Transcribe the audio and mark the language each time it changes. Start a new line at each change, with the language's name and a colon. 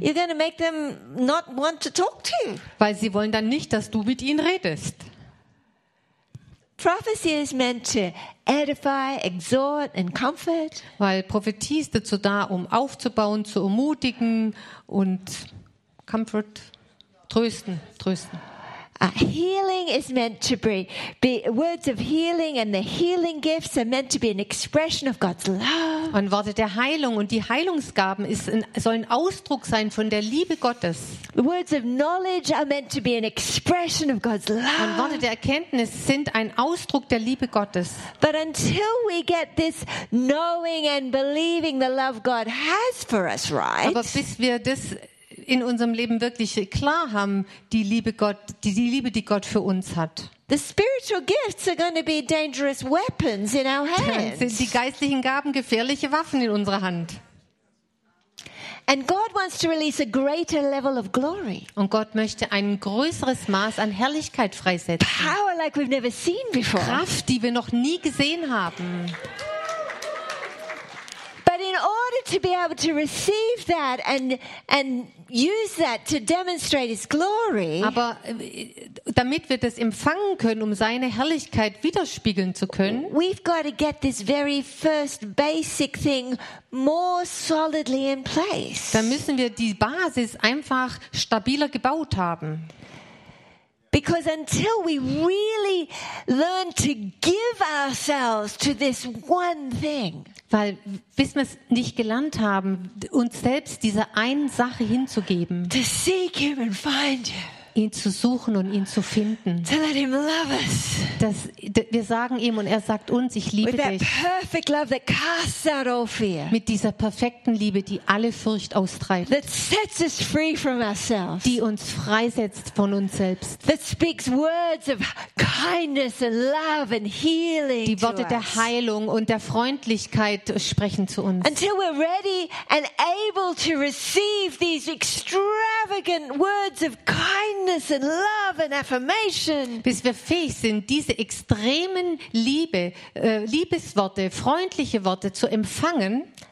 English: You're going to make them not want to talk to you.
German: Weil sie wollen dann nicht, dass du mit ihnen redest.
English: Prophecy is meant to edify, exhort and comfort.
German: Weil Prophetie ist dazu da, um aufzubauen, zu ermutigen und Comfort, trösten.
English: Healing is meant to be words of healing, and the healing gifts are meant to be an expression of God's love.
German: Und Worte der Heilung und die Heilungsgaben sollen Ausdruck sein von der Liebe Gottes.
English: Words of knowledge are meant to be an expression of God's love.
German: Und Worte der Erkenntnis sind ein Ausdruck der Liebe Gottes.
English: But until we get this knowing and believing the love God has for us, right?
German: Aber bis wir das in unserem Leben wirklich klar haben, die Liebe, die Gott für uns hat.
English: The spiritual gifts are going to be dangerous weapons in our hands.
German: Dann sind die geistlichen Gaben gefährliche Waffen in unserer Hand.
English: And God wants to release a greater level of glory.
German: Und Gott möchte ein größeres Maß an Herrlichkeit freisetzen.
English: Power like we've never seen before.
German: Kraft, die wir noch nie gesehen haben.
English: But in order to be able to receive that and use that to demonstrate his glory.
German: Aber damit wir das empfangen können, um seine Herrlichkeit widerspiegeln zu können.
English: We've got to get this very first basic thing more solidly in place.
German: Da müssen wir die Basis einfach stabiler gebaut haben.
English: Because until we really learn to give ourselves to this one thing.
German: Weil bis wir es nicht gelernt haben, uns selbst dieser einen Sache hinzugeben.
English: To seek him and find him.
German: Ihn zu suchen und ihn zu finden.
English: To let him love us.
German: Dass wir sagen ihm und er sagt uns, ich liebe
English: with
German: dich.
English: That perfect love that casts out all fear.
German: Mit dieser perfekten Liebe, die alle Furcht austreibt.
English: That sets us free from ourselves.
German: Die uns freisetzt von uns selbst.
English: That speaks words of kindness and love and healing.
German: Die Worte der Heilung und der Freundlichkeit sprechen zu uns.
English: Until we're ready and able to receive these extravagant words of kindness. Kindness and love and affirmation.
German: Bis wir fähig sind, diese extremen Liebesworte, freundliche Worte zu empfangen,